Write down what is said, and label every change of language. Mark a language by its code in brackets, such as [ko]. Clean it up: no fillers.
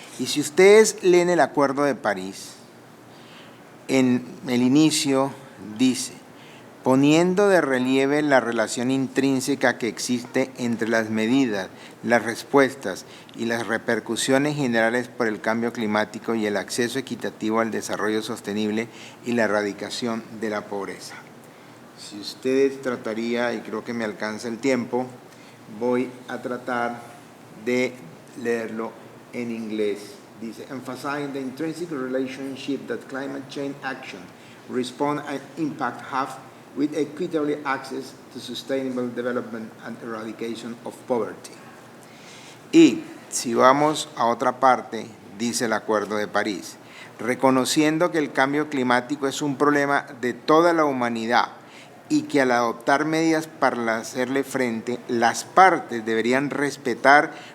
[es] Y si ustedes leen el Acuerdo de París, en el inicio dice, poniendo de relieve la relación intrínseca que existe entre las medidas, las respuestas y las repercusiones generales por el cambio climático y el acceso equitativo al desarrollo sostenible y la erradicación de la pobreza. Si ustedes trataría, y creo que me alcanza el tiempo, voy a tratar de leerlo en inglés. Dice, [en] emphasizing the intrinsic relationship that climate change action, response and impact have with equitable access to sustainable development and eradication of poverty. [es] Y si vamos a otra parte, dice el Acuerdo de París, reconociendo que el cambio climático es un problema de toda la humanidad y que al adoptar medidas para hacerle frente, las partes deberían respetar,